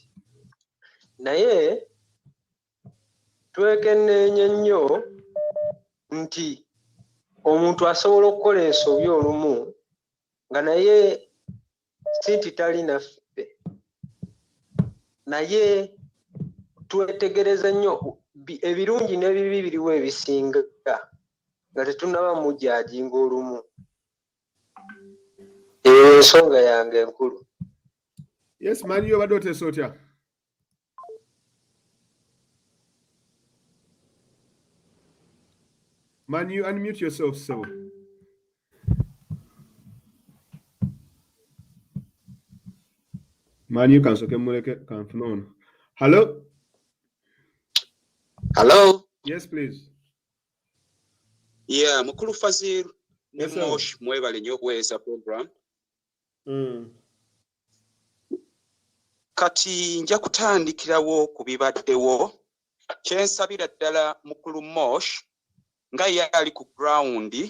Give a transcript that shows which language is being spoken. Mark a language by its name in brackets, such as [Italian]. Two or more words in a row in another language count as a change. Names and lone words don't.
[Ganda] Naye twekenneenya nnyo nti omuntu asobola okukola ensobi olumu nga naye si nti tali naffe, naye twetegereza nnyo ebirungi n'ebibi biriwo ebisinga nga tetunnaba mujajinga olumu. Eyo ensonga yange enkulu. [English] Yes, man, you [Ganda] obadde oteesa otya? [English] Man, you unmute yourself, so. Man, you can so can Hello? Hello? Yes, please. Yeah, [Ganda] Mukulu Fazil [English] Yes, sir. [Ganda] Nemosh mwebale nnyo okuweereza program. Kati nja kutandikirawo ku bibaddewo. Kyensabira ddala Mukulu Mosh nga yali ku ground.